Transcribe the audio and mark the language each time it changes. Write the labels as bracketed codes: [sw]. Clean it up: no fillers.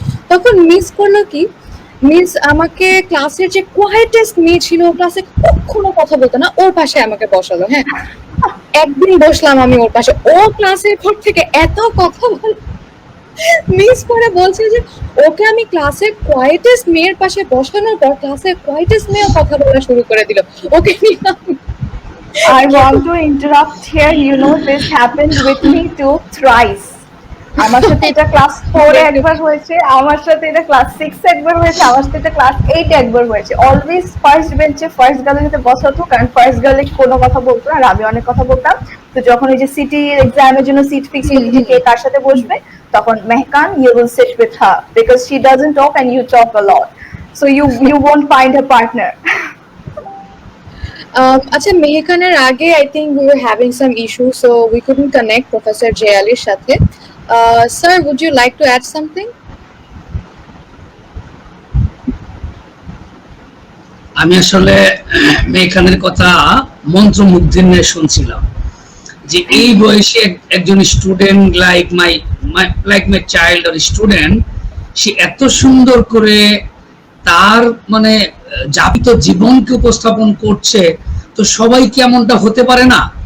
[bn] তখন মিস করলো কি, মিস আমাকে ক্লাসের যে কোয়াইটেস্ট মেয়ে ছিল, ক্লাসে কখনো কথা বলতো না, ওর পাশে আমাকে বসালো। হ্যাঁ, একদিন বসলাম আমি ওর পাশে, ও ক্লাসের পর থেকে এত কথা বলে মিস করে বলছে যে ওকে আমি ক্লাসের কোয়াইটেস্ট মেয়ের পাশে বসানোর পর ক্লাসের কোয়াইটেস্ট মেয়েও কথা বলা শুরু করে দিল। [en] Okay I want to interrupt here. You know, this happened with me too thrice. [bn] আমার সাথে এটা ক্লাস 4 এ একবার হয়েছে, আমার সাথে এটা ক্লাস 6 এ একবার হয়েছে, আমার সাথে এটা ক্লাস 8 এ একবার হয়েছে। অলওয়েজ ফার্স্ট বেঞ্চে ফার্স্ট গার্লের সাথে বসাতো, কারণ ফার্স্ট গার্লে কোনো কথা বলতো না আর আমি অনেক কথা বলতাম। তো যখন ওই যে সিটি এক্সামের জন্য সিট ফিক্স করতে যে কে কার সাথে বসবে, তখন মেহকান, [en] you will sit with her because she doesn't talk and you talk a lot, so you won't find a partner. [bn] আচ্ছা, মেহকানের আগে [en] I think we were having some issues, so we couldn't connect Professor J. Ali's সাথে. Sir, would you like to add something? [bn] আমি আসলে মেহকানের কথা মন্ত্রমুগ্ধের নিয়ে শুনছিলাম যে এই বয়সে একজন student [en] like my child or student, [bn] সে এত সুন্দর করে তার মানে যাপিত জীবনকে উপস্থাপন করছে, তো সবাই কি এমনটা হতে পারে না?